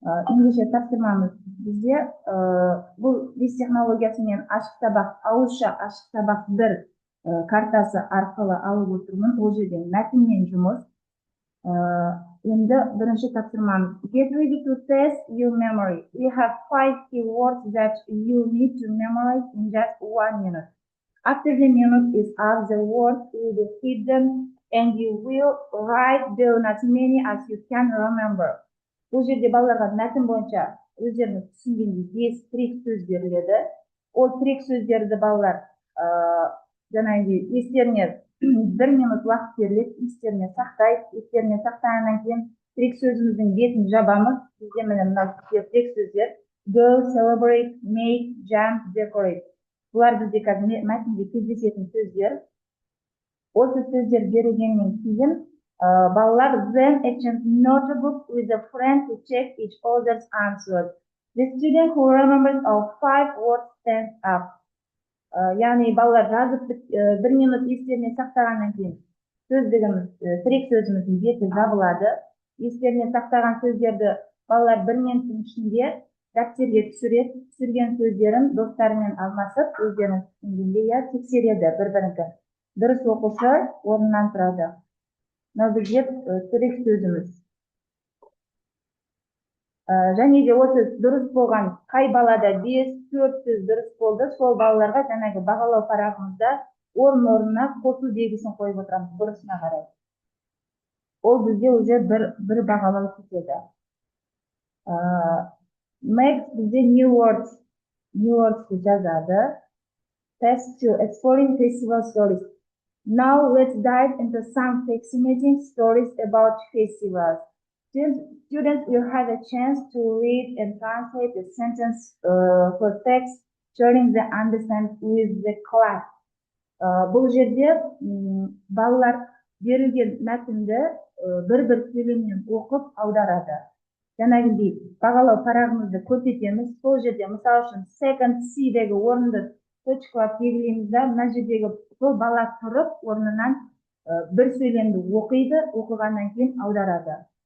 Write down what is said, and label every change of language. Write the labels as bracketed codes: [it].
[kk] Ендеше тапсырмамыз бізде бұл 5 технологиясымен ашық сабақ, ауызша ашық сабақ 1 картасы арқылы алып отырмын. Ол жерден мәтінмен жұмыс. Енді бірінші тапсырмамыз. [en] Get ready to test your memory. We have 5 keywords that you need to memorize in just 1 minute. After the minute is up, the words will be hidden and you will write down as many as you can remember. [kk] Бұл жерде балаларға мәтін бойынша өздеріңіз түсінгендей 5 трек сөз беріледі. Ол трек сөздерді балалар жаңағы естеріне 1 минут уақыт беріледі, естеріне сақтайды. Естеріне сақтағаннан кейін трек сөзіміздің бетін жабамыз. Бізде міне мынау трек сөздер: [en] go, celebrate, make, jump, decorate. [kk] Бұлар бізде қазір мәтінде кездесетін сөздер. Осы сөздер берілгеннен кейін балалар [en] then exchange notebook with a friend to check each other's answers. The student who remembers all 5 words stands up. [kk] Яғни балалар жазып 1 минут естеріне сақтағаннан кейін сөздігіміз, трек сөзіміздің беті жабылады. Естеріне сақтаған сөздерді балалар 1 минуттың ішінде дәптерге түсіреді. Түсірген сөздерін достарымен алмасып, өздерінің түсінгенде тексереді бір-бірінікі. Дұрыс оқушы орнынан тұрады. мына бізде тірек сөзіміз. Және де осы дұрыс болған қай балада 5-4 сөз дұрыс болды, сол балаларға жаңағы бағалау парағымызда орын-орнына қосу белгісін қойып отырамыз дұрысына қарай. Ол бізде уже бір бағалау кетеді. [en] Next [kk] бізде [en] new words [kk] жазады. [en] Test 2, exploring festival stories. Now let's dive into some fascinating stories about festivals. Students will have a chance to read and translate the sentence for text, sharing the understand with the class. [kk] Бұл жерде балалар берілген мәтінді бір сөйлеммен оқып аударады. Жаңағыдай бағалау парағымызды көрсетеміз. Сол жерде мысалы үшін second C-дегі орынды точкалап белгілейміз да, мына жердегі сол бала тұрып орнынан бір сөйлемді оқиды, оқығаннан кейін аударады.